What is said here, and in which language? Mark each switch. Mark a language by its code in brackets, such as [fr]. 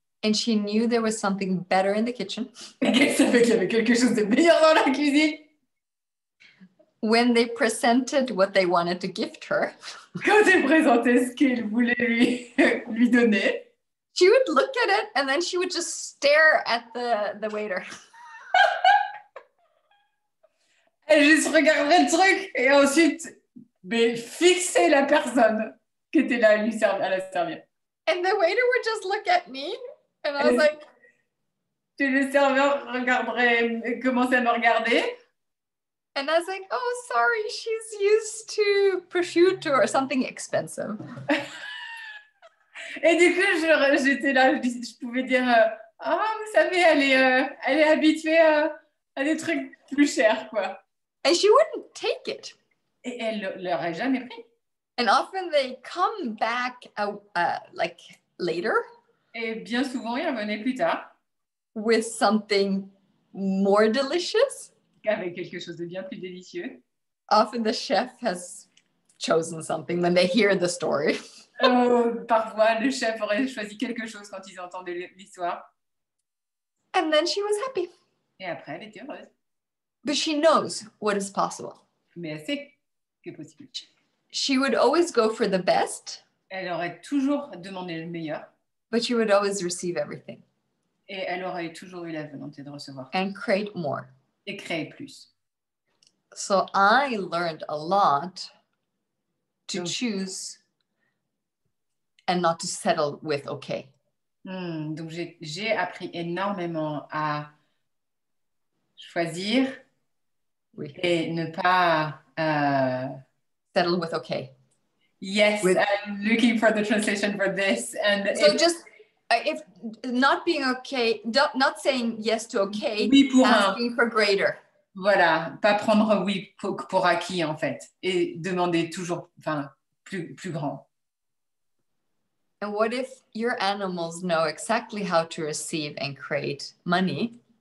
[en] and she knew there was something better in the kitchen, [fr] et qu'elle savait qu'il y avait quelque chose de meilleur dans la cuisine, [en] when they presented what they wanted to gift her, [fr] quand elle présentait ce qu'elle voulait lui donner, [en] she would look at it and then she would just stare at the waiter. [fr] elle juste regarderait le truc et ensuite fixer la personne qui était là à la servir. [en] And the waiter would just look at me and I was like, [fr] Et le serveur commençait à me regarder. [en] and I was like, oh, sorry, she's used to prosciutto or something expensive. [fr] Et du coup, j'étais là, je pouvais dire, vous savez, elle est habituée à des trucs plus chers, quoi. [en] And she wouldn't take it. [fr] Et elle ne l'aurait jamais pris. [en] And often they come back like later [fr] Et bien souvent, il revenait plus tard [en] with something more delicious. [fr] avec quelque chose de bien plus délicieux. [en] Often the chef has chosen something when they hear the story. [fr] Parfois, le chef aurait choisi quelque chose quand ils entendaient l'histoire. [en] And then she was happy. [fr] Et après, elle était heureuse. [en] But she knows what is possible. [fr] Mais elle sait que c'est possible. [en] She would always go for the best, [fr] Elle aurait toujours demandé le meilleur. [en] but she would always receive everything [fr] Et elle aurait toujours eu la volonté de recevoir [en] and create more. [fr] et créer plus. [en] So I learned a lot to [fr] Donc- [en] choose and not to settle with okay. [fr] Donc, j'ai appris énormément à choisir Oui. et ne pas... [en] Settle with okay. Yes, I'm looking for the translation for this. And So just if not being okay, not saying yes to okay, [fr] oui pour [en] asking for greater. [fr] Voilà, pas prendre oui pour acquis en fait et demander toujours plus grand. [en] And what if your animals know exactly how to receive and create money?